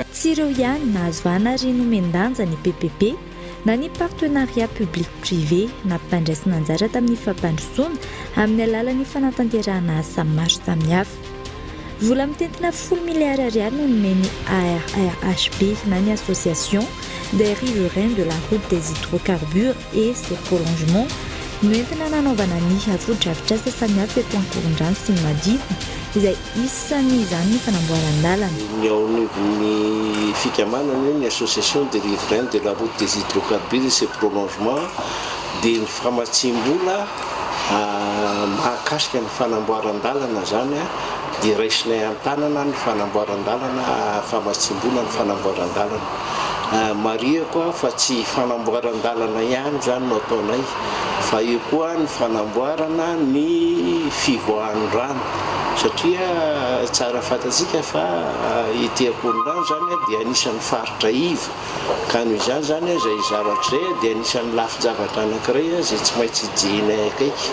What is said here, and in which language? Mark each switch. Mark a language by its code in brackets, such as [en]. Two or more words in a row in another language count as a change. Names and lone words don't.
[mg] Tsy ireo ihany nahazo vahana ary nomendanja ny PPP na ny [fr] partenariat public privé [mg] na mpandraisana anjara tamin'ny fampandrosoana amin'ny alalan'ny fanatanterahana asa maro samihafa. Vola mitentina 10 milliards ariary no nomeny ARHB na ny [fr] association des riverains de la route des hydrocarbures et ses prolongements [mg] noentina nanaovana ny avo-dravitra asa samihafa eto Ankorondrano sy ny manodidina izay isan'izany ny fanamboaran-dalana. Ny ao anivon'ny fikamanana ny [fr] association des riverains de la route des hydrocarbures et ses prolongements [mg] dia ny famatsim-bola mahakasika ny fanamboaran-dalana zany dia raisinay an-tanana ny fanamboaran-dalana famatsim-bola ny fanamboaran-dalana maria koa fa tsy fanamboaran-dalana ihany zany no ataonay fa io koa ny fanamboarana ny fivoahan'ny rano satria tsara fantatsika fa ity Ankorondrano zany dia anisan'ny faritra iva ka noho izany zany zay zavatra zay dia anisan'ny lafy zavatra anankiray zay tsy maintsy hijenay akaiky.